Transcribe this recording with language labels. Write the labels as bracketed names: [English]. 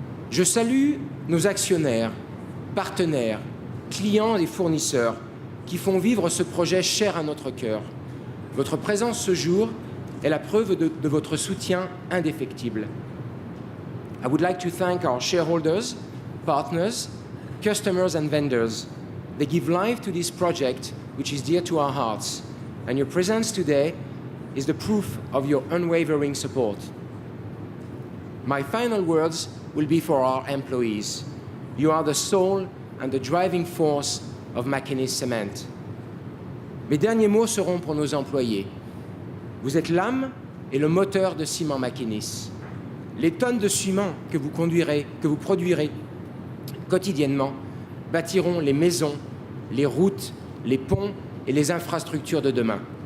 [French] Je salue nos actionnaires, partenaires, clients et fournisseurs qui font vivre ce projet cher à notre cœur. Votre présence ce jour est la preuve de votre soutien indéfectible. [English] I would like to thank our shareholders, partners, customers and vendors. They give life to this project, which is dear to our hearts. And your presence today is the proof of your unwavering support. My final words will be for our employees. You are the soul and the driving force of McInnis Cement. [French] Mes derniers mots seront pour nos employés. Vous êtes l'âme et le moteur de Ciment McInnis. Les tonnes de ciment que vous produirez quotidiennement bâtiront les maisons, les routes, les ponts et les infrastructures de demain.